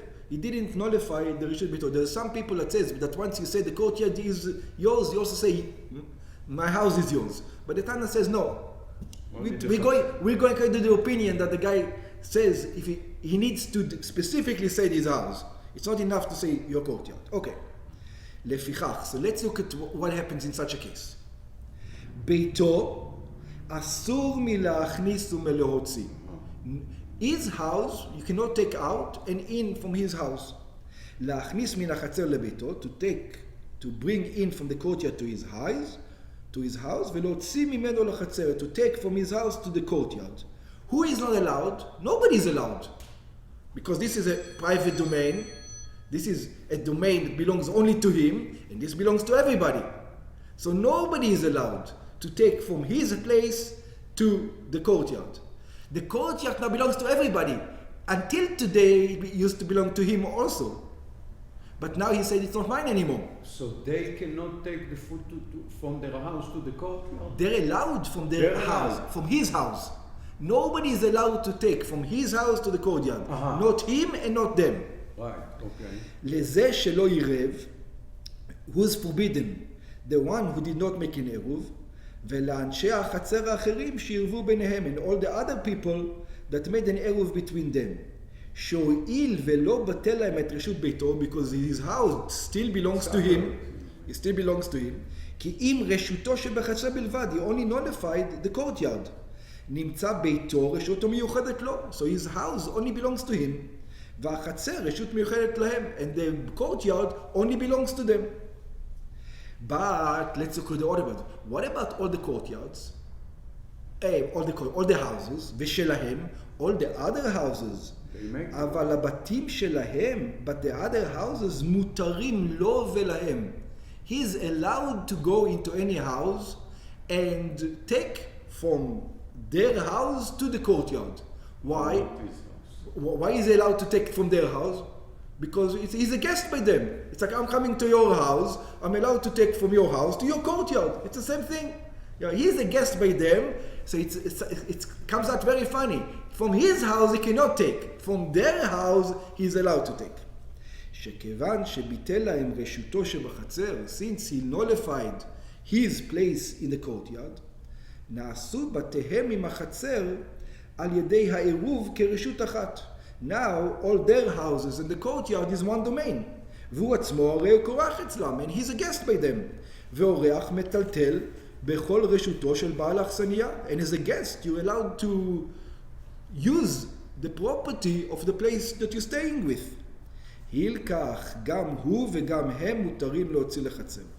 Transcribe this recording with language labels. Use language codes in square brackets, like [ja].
[en] He didn't nullify the Rishut Bito. There are some people that says that once you say the courtyard is yours, you also say, my house is yours. But the Tana says no. We're going to do the opinion that the guy says if he needs to specifically say his house. It's not enough to say your courtyard. Okay. [he] לפיכך, [en] so let's look at what happens in such a case. [he] ביתו אסור מלהכניס ומלהוציא. [en] His house, you cannot take out and in from his house. [he] להכניס מן החצר לביתו, [en] to bring in from the courtyard to his house, [he] ולהוציא ממנו לחצר, [en] to take from his house to the courtyard. Who is not allowed? Nobody is allowed. Because this is a private domain. This is a domain that belongs only to him, and this belongs to everybody. So nobody is allowed to take from his place to the courtyard. The courtyard now belongs to everybody. Until today, it used to belong to him also. But now he said it's not mine anymore. So they cannot take the food from their house to the courtyard? They're allowed from their house, from his house. Nobody is allowed to take from his house to the courtyard. Not him and not them. Right, okay. [he] לזה שלא עירב, [en] who's forbidden? The one who did not make an Eruv, [he] ולאנשי החצר האחרים שירבו ביניהם, [en] and all the other people that made an Eruv between them. [he] שהואיל ולא בטל להם את רשות ביתו, [en] because his house still belongs to him, it still belongs to him, [he] כי אם רשותו שבחצר בלבד, [en] he only nullified the courtyard. [he] נמצא ביתו רשותו מיוחדת לו, [en] so his house only belongs to him. [he] והחצר רשות מיוחדת להם, [en] and the courtyard only belongs to them. But let's look at the other one. What about all the courtyards? All the houses, [he] ושלהם, [en] all the other houses. [he] אבל הבתים שלהם, [en] but the other houses, [he] מותרים לו ולהם. [en] He's allowed to go into any house and take from their house to the courtyard. Why? Why is he allowed to take from their house? Because he's a guest by them. It's like I'm coming to your house, I'm allowed to take from your house to your courtyard. It's the same thing. You know, he's a guest by them, so it comes out very funny. From his house he cannot take. From their house he's allowed to take. [he] שכיוון שביטל להם רשותו שבחצר, [en] since he nullified his place in the courtyard, [he] נעשו בתיהם עם החצר על ידי העירוב כרשות אחת. [en] Now all their houses and the courtyard is one domain. [he] והוא עצמו הרי הוא קורח אצלם, [en] and he's a guest by them. [he] ואורח מטלטל בכל רשותו של בעל האכסניה. [en] And as a guest, you're allowed to use the property of the place that you're staying with. [he] הילקח, גם הוא וגם הם מותרים להוציא לחצר.